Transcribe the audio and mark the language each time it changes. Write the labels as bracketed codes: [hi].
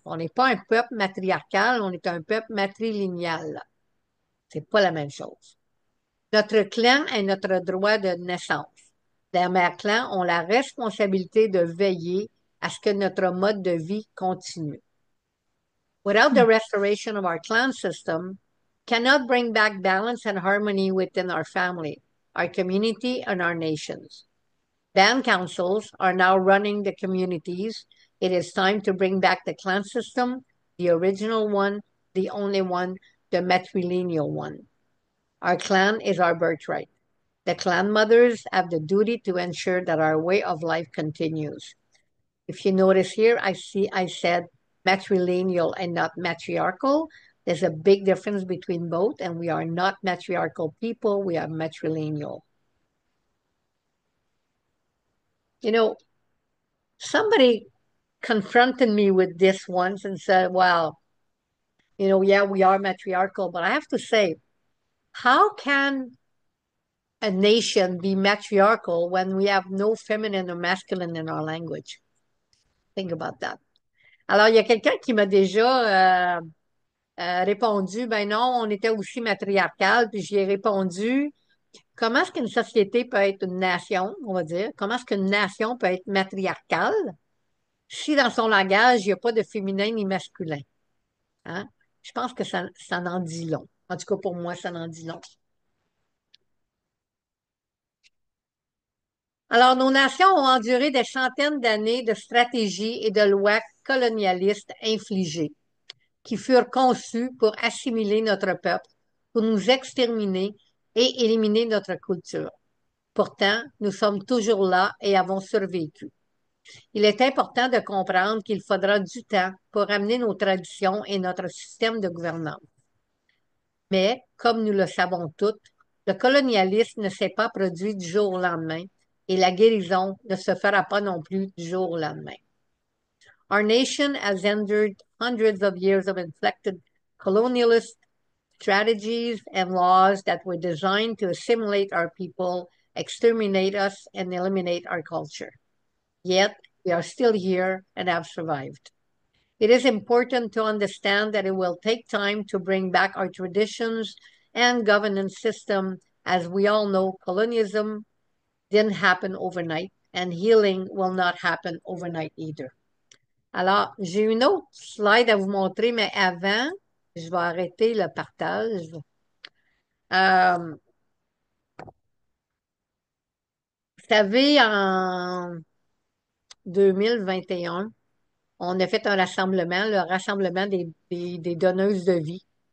[fr] On n'est pas un peuple matriarcal, on est un peuple matrilinéal. C'est pas la même chose. Notre clan est notre droit de naissance. Les mères clans ont la responsabilité de veiller à ce que notre mode de vie continue. [en] Without the restoration of our clan system, cannot bring back balance and harmony within our family, our community, and our nations. Band councils are now running the communities. It is time to bring back the clan system, the original one, the only one, the matrilineal one. Our clan is our birthright. The clan mothers have the duty to ensure that our way of life continues. If you notice here, I said matrilineal and not matriarchal. There's a big difference between both, and we are not matriarchal people, we are matrilineal. You know, somebody confronted me with this once and said, well, yeah, we are matriarchal, but I have to say, how can a nation be matriarchal when we have no feminine or masculine in our language? Think about that. [fr] Alors, il y a quelqu'un qui m'a déjà répondu, ben non, on était aussi matriarcal, puis j'y ai répondu, comment est-ce qu'une société peut être une nation, on va dire, comment est-ce qu'une nation peut être matriarcale si dans son langage, il n'y a pas de féminin ni masculin? Hein? Je pense que ça en dit long. En tout cas, pour moi, ça en dit long. Alors, nos nations ont enduré des centaines d'années de stratégies et de lois colonialistes infligées, qui furent conçues pour assimiler notre peuple, pour nous exterminer et éliminer notre culture. Pourtant, nous sommes toujours là et avons survécu. Il est important de comprendre qu'il faudra du temps pour ramener nos traditions et notre système de gouvernance. Mais, comme nous le savons toutes, le colonialisme ne s'est pas produit du jour au lendemain et la guérison ne se fera pas non plus du jour au lendemain. [en] Our nation has endured hundreds of years of inflected colonialist strategies and laws that were designed to assimilate our people, exterminate us, and eliminate our culture. Yet, we are still here and have survived. It is important to understand that it will take time to bring back our traditions and governance system. As we all know, colonialism didn't happen overnight, and healing will not happen overnight either. [fr] Alors, j'ai une autre slide à vous montrer, mais avant, je vais arrêter le partage. Euh, Vous savez, en 2021, on a fait un rassemblement, le rassemblement des donneuses de vie.